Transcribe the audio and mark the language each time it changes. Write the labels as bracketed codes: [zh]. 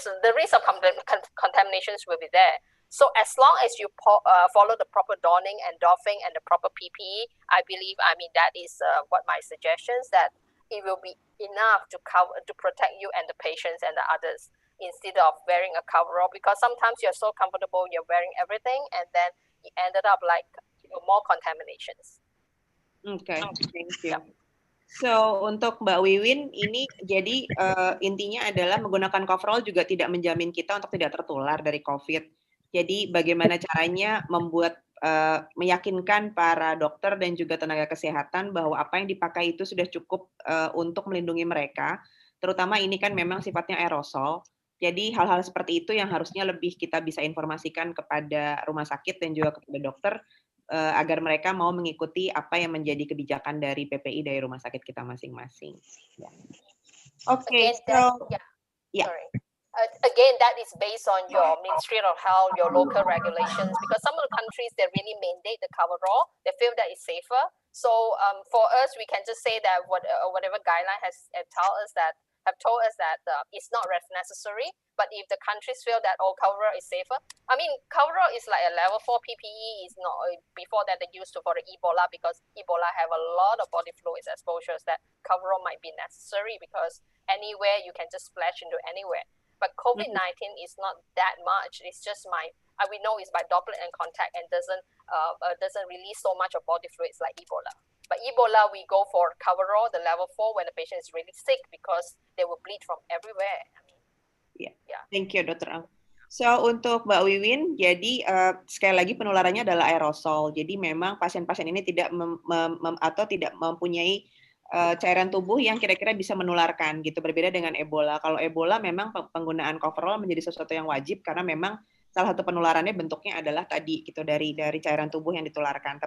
[en] So the risk of contaminations will be there. So as long as you follow the proper donning and doffing and the proper PPE, I believe, I mean, that is what my suggestions, that it will be enough to cover, to protect you and the patients and the others, instead of wearing a coverall, because sometimes you're so comfortable, you're wearing everything, and then it ended up like more contaminations. Okay, thank you. [id] So untuk Mbak Wiwin, ini jadi intinya adalah menggunakan coverall juga tidak menjamin kita untuk tidak tertular dari COVID. Jadi bagaimana caranya membuat meyakinkan para dokter dan juga tenaga kesehatan bahwa apa yang dipakai itu sudah cukup untuk melindungi mereka. Terutama ini kan memang sifatnya aerosol. Jadi hal-hal seperti itu yang harusnya lebih kita bisa informasikan kepada rumah sakit dan juga kepada dokter, agar mereka mau mengikuti apa yang menjadi kebijakan dari PPI dari rumah sakit kita masing-masing. [en] Yeah. Okay, so yeah. Sorry. Again, that is based on your Ministry of Health, your local regulations, because some of the countries, they really mandate the coverall. They feel that it's safer. So for us, we can just say that whatever guideline have told us that it's not necessary. But if the countries feel that coverall is safer, I mean, coverall is like a level 4 PPE. Is not before that they used to for the Ebola, because Ebola have a lot of body fluids exposures that coverall might be necessary, because anywhere you can just splash into anywhere. But COVID-19 is not that much. It's just we know it's by droplet and contact, and doesn't release so much of body fluids like Ebola. But Ebola, we go for coverall, the level 4, when the patient is really sick, because they will bleed from everywhere. I mean, yeah. Thank you, Dr. Ang. [id] So untuk Mbak Wiwin, jadi sekali lagi penularannya adalah aerosol. Jadi memang pasien-pasien ini tidak tidak mempunyai cairan tubuh yang kira-kira bisa menularkan gitu, berbeda dengan Ebola. Kalau Ebola memang penggunaan coverall menjadi sesuatu yang wajib karena memang salah satu penularannya bentuknya adalah tadi gitu, dari cairan tubuh yang ditularkan.